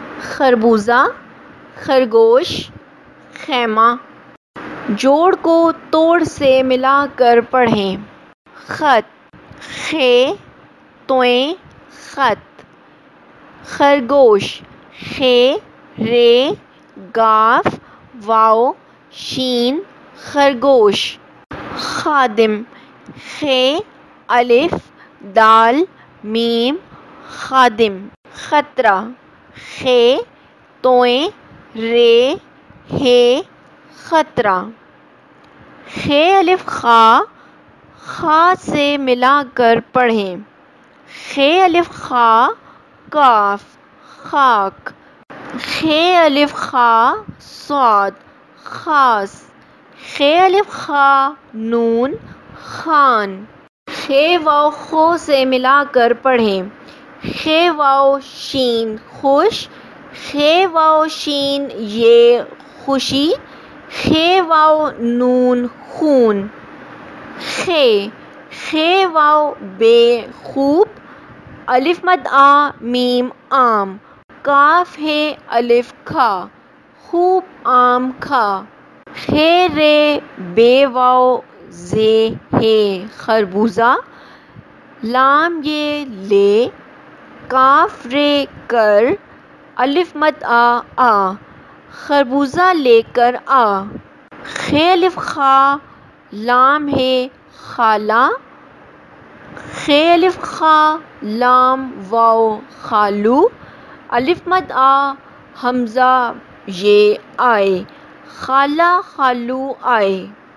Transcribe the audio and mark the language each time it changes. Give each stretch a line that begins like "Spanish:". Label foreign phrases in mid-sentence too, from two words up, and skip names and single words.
Urdu: خربوزہ، خرگوش، خیمہ۔ جوڑ کو توڑ سے ملا کر پڑھیں۔ خط، خ تویں خط۔ خرگوش، خ ر گ واو ش خرگوش۔ خادم، خ الف دال م خادم۔ خطرہ، خ تویں ر ہ خطرہ۔ خ الف خ سے ملا کر پڑھیں۔ خ الف خ کاف خاک۔ خ الف خ صاد خاص۔ خ الف خ نون خان۔ خ واو خو سے ملا کر پڑھیں۔ خ واو شین خوش۔ خ واو شین ی خوشی۔ خ واو نون خون۔ خ واو بے خوب۔ الف مد آ میم عام۔ کاف ہے الف کھا خوب آم کھا۔ خ ر بے واو زے ہے خربوزہ۔ لام ی لے۔ کاف ر کر۔ الف مد آ آ خربوزہ لے کر آ۔ خ الف خ لام ہے خالہ۔ خ الف خ لام واو خالو۔ الف مد آ ہمزہ ی آئے خالہ خالو آئے۔